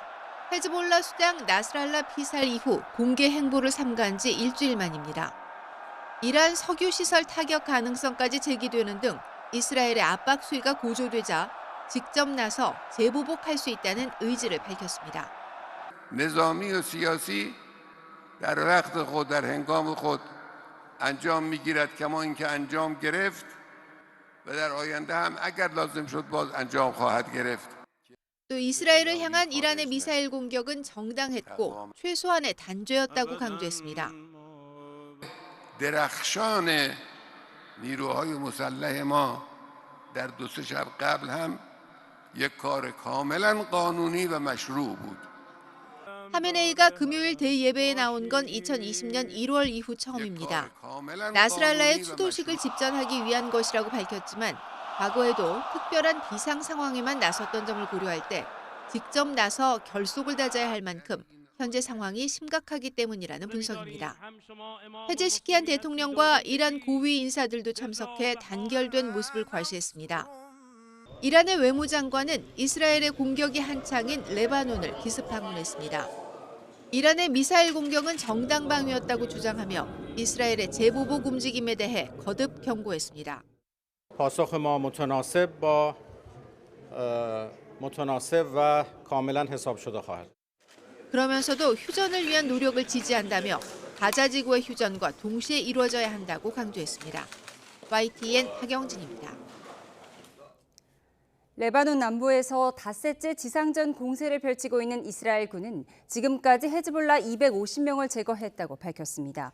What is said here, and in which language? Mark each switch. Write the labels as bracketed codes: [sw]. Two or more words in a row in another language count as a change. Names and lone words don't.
[ko] 헤즈볼라 수장 나스랄라 피살 이후 공개 행보를 삼가한 지 일주일 만입니다. 이란 석유 시설 타격 가능성까지 제기되는 등 이스라엘의 압박 수위가 고조되자 직접 나서 재보복할 수 있다는 의지를 밝혔습니다. [fa] نظامی و سیاسی در وقت خود در هنگام خود انجام میگیرد کما اینکه انجام گرفت و در آینده هم اگر لازم شد باز انجام خواهد گرفت. [ko] 또 이스라엘을 향한 이란의 미사일 공격은 정당했고 최소한의 단죄였다고 강조했습니다. [fa] درخشان نیروهای مسلح ما در دو سه شب قبل هم یک کار کاملا قانونی و مشروع بود. [ko] 하메네이가 금요일 대예배에 나온 건 2020년 1월 이후 처음입니다. 나스랄라의 추도식을 집전하기 위한 것이라고 밝혔지만 과거에도 특별한 비상 상황에만 나섰던 점을 고려할 때 직접 나서 결속을 다져야 할 만큼 현재 상황이 심각하기 때문이라는 분석입니다. 해제시키한 대통령과 이란 고위 인사들도 참석해 단결된 모습을 과시했습니다. 이란의 외무장관은 이스라엘의 공격이 한창인 레바논을 기습 방문했습니다. 이란의 미사일 공격은 정당방위였다고 주장하며 이스라엘의 재보복 움직임에 대해 거듭 경고했습니다. [fa] پاسخ ما متناسب و کاملا حساب شده خواهد. [ko] 그러면서도 휴전을 위한 노력을 지지한다며 가자 지구의 휴전과 동시에 이루어져야 한다고 강조했습니다. YTN 박영진입니다. 레바논 남부에서 닷새째 지상전 공세를 펼치고 있는 이스라엘군은 지금까지 헤즈볼라 250명을 제거했다고 밝혔습니다.